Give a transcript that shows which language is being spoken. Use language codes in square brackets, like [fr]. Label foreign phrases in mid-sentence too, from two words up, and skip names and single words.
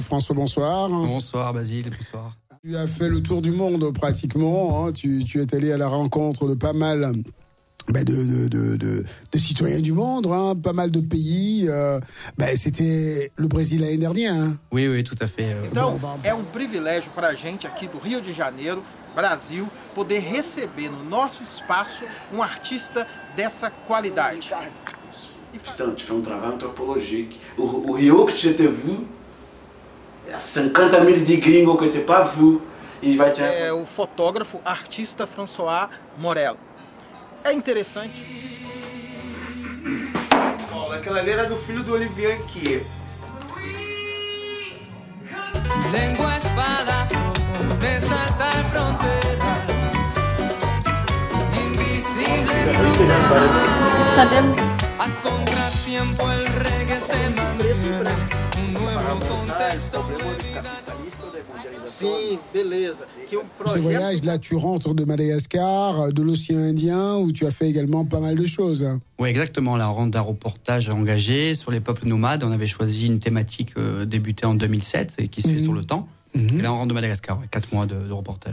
[fr] François, bonsoir. Bonsoir Basile, bonsoir. Tu as fait le tour du monde pratiquement. Hein. Tu es allé à la rencontre de pas mal de citoyens du monde, hein, pas mal de pays. C'était le Brésil l'année dernière. Hein. Oui, tout à fait. [pt] Então, é privilégio para a gente aqui do Rio de Janeiro, Brasil, poder receber no nosso espaço artiste dessa qualidade. [fr] Putain, tu fais un travail anthropologique. Au Rio que tu t'es vu, il y a 50 000 de gringos que tu n'as pas vu. [pt] É o fotógrafo, artista François Morel. É interessante. Olha, aquela ali era do filho do Olivier aqui. [es] Lengua espada de saltar fronteras, invisibles fronteras. A contratiempo el reggae se mantiene, nuevo contexto de vida. [pt] Sim, beleza. [fr] Ce voyage-là, tu rentres de Madagascar, de l'océan Indien, où tu as fait également pas mal de choses. Oui, exactement. Là, on rentre d'un reportage engagé sur les peuples nomades. On avait choisi une thématique débutée en 2007 et qui se fait sur le temps. Et là, on rentre de Madagascar, 4 mois de reportage.